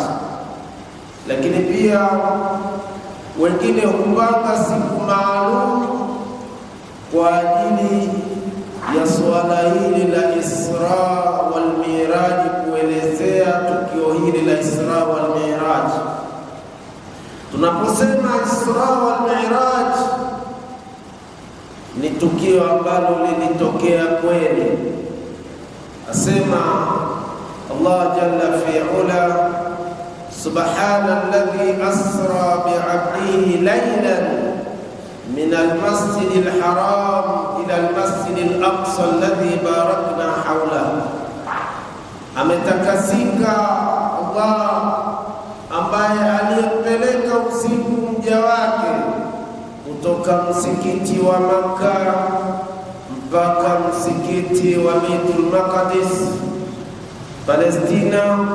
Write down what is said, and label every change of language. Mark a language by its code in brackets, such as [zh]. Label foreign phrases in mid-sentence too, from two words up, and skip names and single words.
[sw] Lakini pia wengine hupanga siku maalum kwa ajili ya suala hili la Isra wal Mi'raj, kuelezea tukio hili la Isra wal Mi'raj. Tunaposema Isra wal Mi'raj, ni tukio ambalo lilitokea kweli. [ar] Asema الله جل في علاه سبحان الذي أسرى بعبده ليلا من المسجد الحرام إلى المسجد الأقصى الذي باركنا حوله. [sw] Ametakasika Allah ambaye aliyempeleka usiku mja wake kutoka msikiti wa Makka mpaka msikiti wa Baitul Maqdis Palestina.